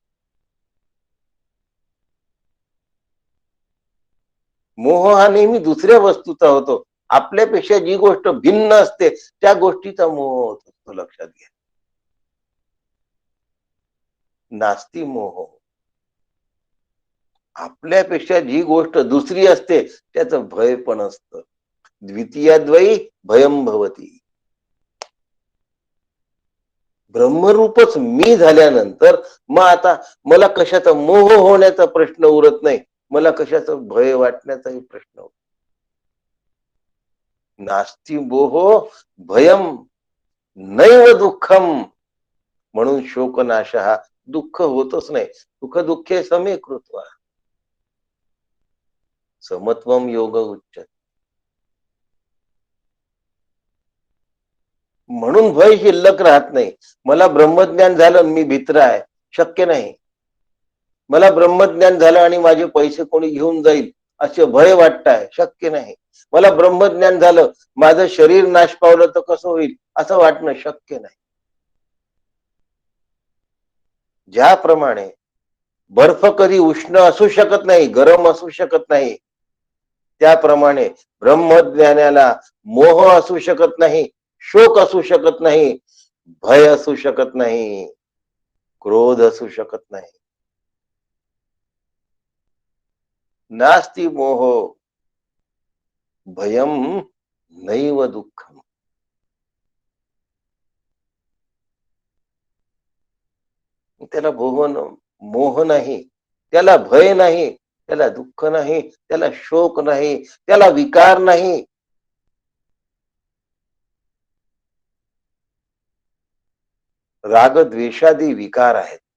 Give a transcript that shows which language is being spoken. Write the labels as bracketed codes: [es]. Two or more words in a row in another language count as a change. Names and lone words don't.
[mr] मोह हा नेहमी दुसऱ्या वस्तूचा होतो. आपल्यापेक्षा जी गोष्ट भिन्न असते त्या गोष्टीचा मोह होतो, तो लक्षात घ्या. [sa] नास्ती मोह. [mr] आपल्यापेक्षा जी गोष्ट दुसरी असते त्याचं भय पण असतं. [sa] द्वितीयाद्वयी भयम भवती. [mr] ब्रह्मरूपच मी झाल्यानंतर मग आता मला कशाचा मोह होण्याचा प्रश्न उरत नाही, मला कशाचं भय वाटण्याचाही प्रश्न होतो. [sa] नास्ती मोहो भयम नैव दुःखम. [mr] म्हणून शोकनाश हा दुःख होतच नाही. [sa] सुख दुःखे समे कृत्वा समत्वम योग उच्च. [mr] म्हणून भय शिल्लक राहत नाही. मला ब्रह्मज्ञान झालं मी भित्र आहे, शक्य नाही. मला ब्रह्मज्ञान झालं आणि माझे पैसे कोणी घेऊन जाईल असे भय वाटताय, शक्य नाही. मला ब्रह्मज्ञान झालं माझं शरीर नाश पावलं तर कसं होईल असं वाटणं शक्य नाही. ज्याप्रमाणे बर्फ कधी उष्ण असू शकत नाही, गरम असू शकत नाही, त्याप्रमाणे ब्रह्मज्ञानाला मोह असू शकत नाही, शोक असू शकत नाही, भय असू शकत नाही, क्रोध असू शकत नाही. [sa] नास्ति मोह भयम नैव दुःखम. [mr] त्याला मोह नाही, त्याला भय नाही, त्याला दुःख नाही, त्याला शोक नाही, त्याला विकार नाही. राग द्वेषादी विकार आहेत.